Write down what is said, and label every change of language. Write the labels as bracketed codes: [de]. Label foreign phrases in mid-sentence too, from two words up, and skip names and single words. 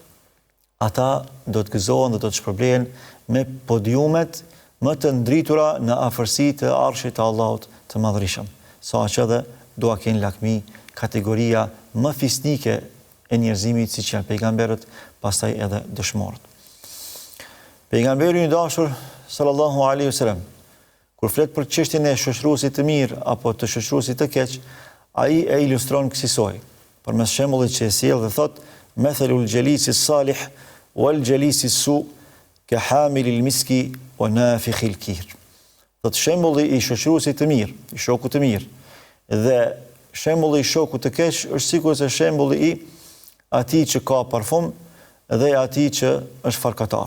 [sq] ata do të gëzohen dhe do të shpërblehen me podiumet më të ndritura në afërsi të arshit të Allahut të Madhërisëm, saqë edhe dua kenë lakmi kategoria më fisnike e njerëzimit, siç janë pejgamberët, pastaj edhe dëshmorët. Pejgamberi i dashur [ar] صلى الله عليه وسلم, [sq] kur flet për çështjen e shoqëruesit të mirë apo të shoqëruesit të keq, ai e ilustron kësaj, përmes shembullit që e sjell dhe thot: [ar] "مثل الجليس الصالح والجليس السوء كحامل المسك ونافخ الكير." [sq] Thot shembulli i shoqëruesit të mirë, i shokut të mirë, dhe shembulli i shokut të keq është sikur se shembulli i atij që ka parfum dhe atij që është farkatar.